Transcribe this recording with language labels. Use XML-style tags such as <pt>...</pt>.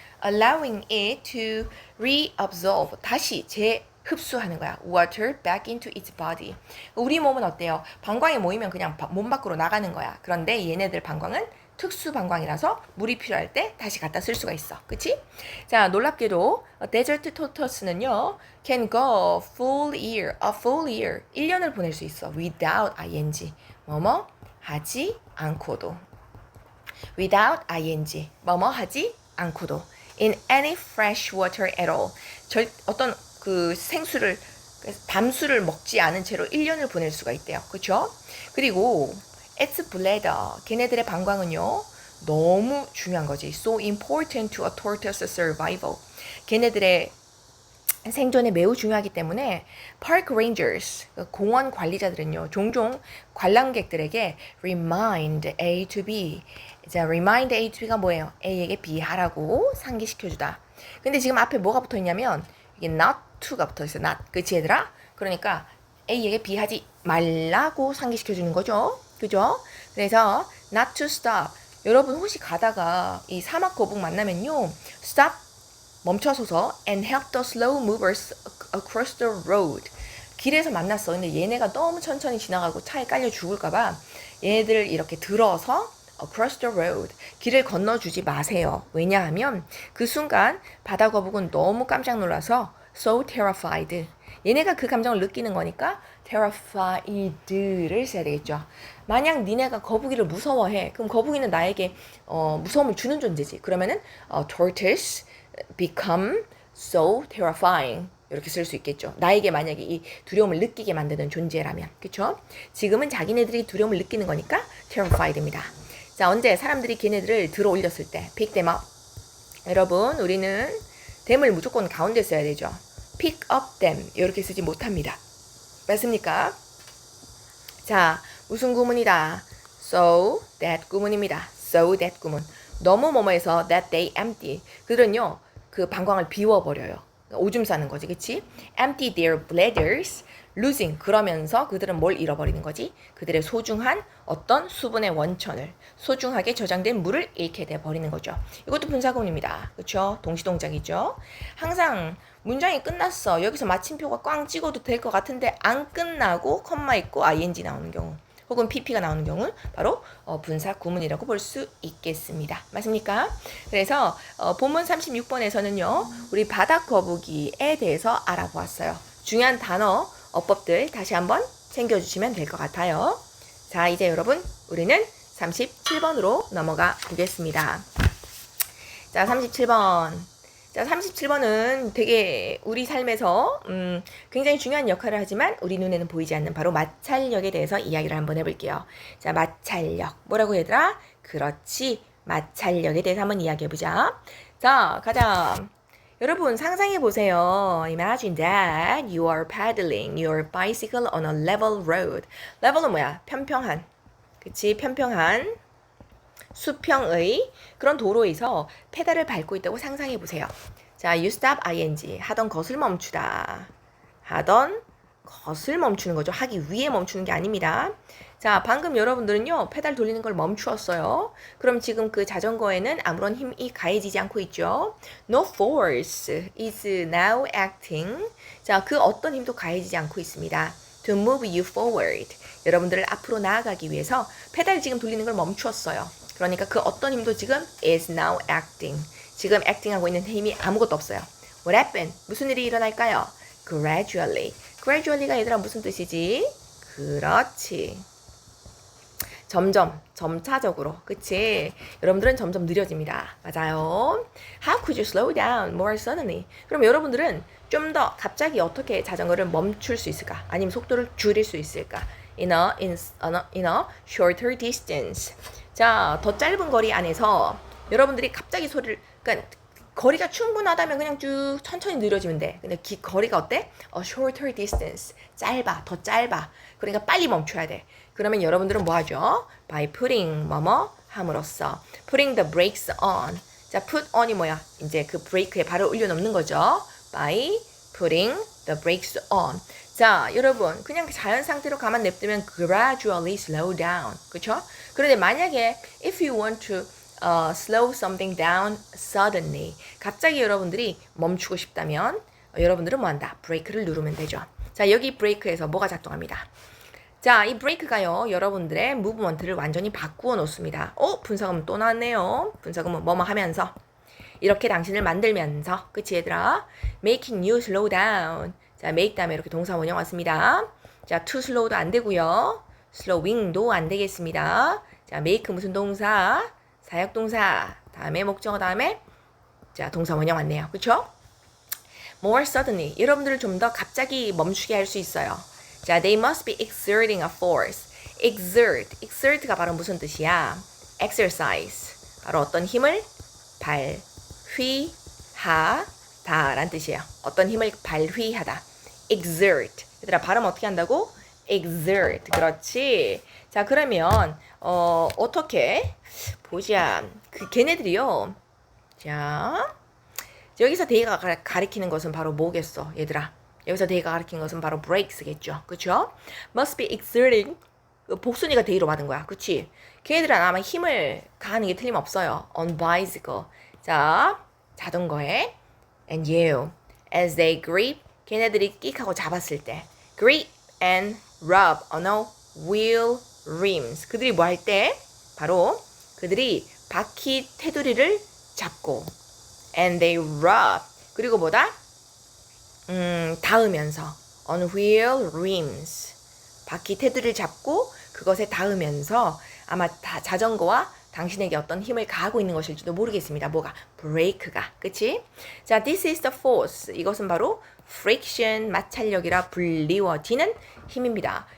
<en>allowing it to reabsorb</en> <ko>다시 재흡수하는 거야.</ko> <en>water back into its body.</en> <ko>우리 몸은 어때요? 방광이 모이면 그냥 몸 밖으로 나가는 거야. 그런데 얘네들 방광은 특수 방광이라서 물이 필요할 때 다시 갖다 쓸 수가 있어. 그치? 자, 놀랍게도 데저트 토터스는요</ko> <en>can go full year, a full year</en> <ko>1년을 보낼 수 있어.</ko> <en>without ing</en> <ko>뭐뭐 하지 않고도.</ko> <en>without ing</en> <ko>뭐뭐 하지 않고도</ko> <en>in any fresh water at all</en> <ko>어떤 그 생수를 담수를 먹지 않은 채로 1년을 보낼 수가 있대요. 그렇죠? 그리고</ko> <en>its bladder</en> <ko>걔네들의 방광은요 너무 중요한 거지.</ko> <en>so important to a tortoise survival</en> <ko>걔네들의 생존에 매우 중요하기 때문에</ko> <en>park rangers</en> <ko>공원 관리자들은요 종종 관람객들에게</ko> <en>remind A to B.</en> <ko>자, remind A to B가 뭐예요? A에게 B 하라고 상기시켜주다. 근데 지금 앞에 뭐가 붙어있냐면 이게</ko> <en>not to</en> <ko>가 붙어있어. not. 그치 얘들아? 그러니까 A에게 B 하지 말라고 상기시켜주는 거죠. 그죠? 그래서</ko> <en>not to stop.</en> <ko>여러분 혹시 가다가 이 사막 거북 만나면요</ko> <en>stop</en> <ko>멈춰서서</ko> <en>and help the slow movers across the road.</en> <ko>길에서 만났어. 근데 얘네가 너무 천천히 지나가고 차에 깔려 죽을까봐 얘네들을 이렇게 들어서</ko> <en>across the road.</en> <ko>길을 건너주지 마세요. 왜냐하면 그 순간 바다 거북은 너무 깜짝 놀라서</ko> <en>so terrified.</en> <ko>얘네가 그 감정을 느끼는 거니까 terrified를 써야 되겠죠. 만약 니네가 거북이를 무서워해. 그럼 거북이는 나에게 무서움을 주는 존재지. 그러면은</ko> <en>tortoise become so terrifying</en> <ko>이렇게 쓸 수 있겠죠. 나에게 만약에 이 두려움을 느끼게 만드는 존재라면. 그쵸? 지금은 자기네들이 두려움을 느끼는 거니까 terrified입니다. 자, 언제 사람들이 걔네들을 들어 올렸을 때</ko> <en>pick them up.</en> <ko>여러분 우리는 them을 무조건 가운데 써야 되죠.</ko> <en>pick up them</en> <ko>이렇게 쓰지 못합니다. 맞습니까? 자, 무슨 구문이다?</ko> <en>so that</en> <ko>구문입니다. so that 구문. 너무 뭐뭐해서</ko> <en>that they empty.</en> <ko>그들은요 그 방광을 비워버려요. 오줌 싸는 거지, 그치?</ko> <en>empty their bladders, losing.</en> <ko>그러면서 그들은 뭘 잃어버리는 거지? 그들의 소중한 어떤 수분의 원천을, 소중하게 저장된 물을 잃게 돼버리는 거죠. 이것도 분사구문입니다. 그쵸? 동시동작이죠. 항상 문장이 끝났어. 여기서 마침표가 꽝 찍어도 될 것 같은데 안 끝나고 컴마 있고 ing 나오는 경우. 혹은 pp가 나오는 경우는 바로 분사 구문이라고 볼 수 있겠습니다. 맞습니까? 그래서 본문 36번에서는요. 우리 바다 거북이에 대해서 알아보았어요. 중요한 단어, 어법들 다시 한번 챙겨주시면 될 것 같아요. 자, 이제 여러분 우리는 37번으로 넘어가 보겠습니다. 자, 37번. 자, 37번은 되게 우리 삶에서 굉장히 중요한 역할을 하지만 우리 눈에는 보이지 않는 바로 마찰력에 대해서 이야기를 한번 해볼게요. 자, 마찰력. 뭐라고 얘들아? 그렇지. 마찰력에 대해서 한번 이야기해보자. 자, 가자. 여러분 상상해보세요.</ko> <en>Imagine that you are paddling your bicycle on a level road.</en> <ko>level은 뭐야? 평평한. 그치? 평평한. 수평의 그런 도로에서 페달을 밟고 있다고 상상해 보세요. 자,</ko> <en>you stop ing</en> <ko>하던 것을 멈추다. 하던 것을 멈추는 거죠. 하기 위해 멈추는 게 아닙니다. 자, 방금 여러분들은요, 페달 돌리는 걸 멈추었어요. 그럼 지금 그 자전거에는 아무런 힘이 가해지지 않고 있죠.</ko> <en>No force is now acting.</en> <ko>자, 그 어떤 힘도 가해지지 않고 있습니다.</ko> <en>To move you forward.</en> <ko>여러분들을 앞으로 나아가기 위해서 페달 지금 돌리는 걸 멈추었어요. 그러니까 그 어떤 힘도 지금</ko> <en>is now acting.</en> <ko>지금 acting하고 있는 힘이 아무것도 없어요.</ko> <en>What happened?</en> <ko>무슨 일이 일어날까요?</ko> <en>Gradually.</en> <ko>gradually가 얘들아 무슨 뜻이지? 그렇지. 점점, 점차적으로. 그치? 여러분들은 점점 느려집니다. 맞아요.</ko> <en>How could you slow down more suddenly?</en> <ko>그럼 여러분들은 좀 더 갑자기 어떻게 자전거를 멈출 수 있을까? 아니면 속도를 줄일 수 있을까?</ko> <en>In a shorter distance.</en> <ko>자, 더 짧은 거리 안에서 여러분들이 갑자기 그러니까 거리가 충분하다면 그냥 쭉 천천히 느려지면 돼. 근데 거리가 어때?</ko> <en>A shorter distance.</en> <ko>짧아, 더 짧아. 그러니까 빨리 멈춰야 돼. 그러면 여러분들은 뭐 하죠?</ko> <en>By putting</en> <ko>뭐뭐 함으로써.</ko> <en>Putting the brakes on. 자, put on이 뭐야?</en> <ko>이제 그 브레이크에 발을 올려놓는 거죠.</ko> <en>By putting the brakes on.</en> <ko>자, 여러분, 그냥 자연 상태로 가만 냅두면</ko> <en>gradually slow down.</en> <ko>그쵸?</ko> <en>그런데 만약에 if you want to slow something down suddenly.</en> <ko>갑자기 여러분들이 멈추고 싶다면 여러분들은 뭐 한다? 브레이크를 누르면 되죠. 자, 여기 브레이크에서 뭐가 작동합니다. 자, 이 브레이크가요, 여러분들의 무브먼트를 완전히 바꾸어 놓습니다. 분사구문 또 나왔네요. 분사구문 뭐뭐 하면서. 이렇게 당신을 만들면서. 그치, 얘들아?</ko> <en>Making you slow down.</en> <ko>자, make 다음에 이렇게 동사 원형 왔습니다. 자, to slow도 안 되고요. slowing도 안 되겠습니다. 자, make 무슨 동사? 사역동사. 다음에 목적어 다음에 자, 동사 원형 왔네요. 그쵸?</ko> <en>More suddenly.</en> <ko>여러분들을 좀 더 갑자기 멈추게 할 수 있어요.</ko> <en>자, they must be exerting a force.</en> <ko>exert가 바로 무슨 뜻이야?</ko> <en>exercise.</en> <ko>바로 어떤 힘을 발휘하다 라는 뜻이에요. 어떤 힘을 발휘하다. exert. 얘들아, 발음 어떻게 한다고? exert. 그렇지. 자, 그러면 어떻게 보자. 걔네들이요. 자, 여기서 데이가 가리키는 것은 바로 뭐겠어, 얘들아? 여기서 데이가 가리키는 것은 바로 brakes겠죠. 그쵸?</ko> <en>must be exerting.</en> <ko>복순이가 데이로 받은 거야. 그치? 걔네들은 아마 힘을 가하는 게 틀림없어요.</ko> <en>on bicycle.</en> <ko>자, 자전거에</ko> <en>and you as they grip.</en> <ko>걔네들이 끽하고 잡았을 때</ko> <en>grip and rub on a wheel rims.</en> <ko>그들이 뭐 할 때? 바로 그들이 바퀴 테두리를 잡고</ko> <en>and they rub.</en> <ko>그리고 뭐다? 닿으면서</ko> <en>on wheel rims.</en> <ko>바퀴 테두리를 잡고 그것에 닿으면서 아마 자전거와 당신에게 어떤 힘을 가하고 있는 것일지도 모르겠습니다. 뭐가? 브레이크가. 그치? 자,</ko> <en>this is the force.</en> <ko>이것은 바로 friction, 마찰력이라 불리워지는 힘입니다.</ko>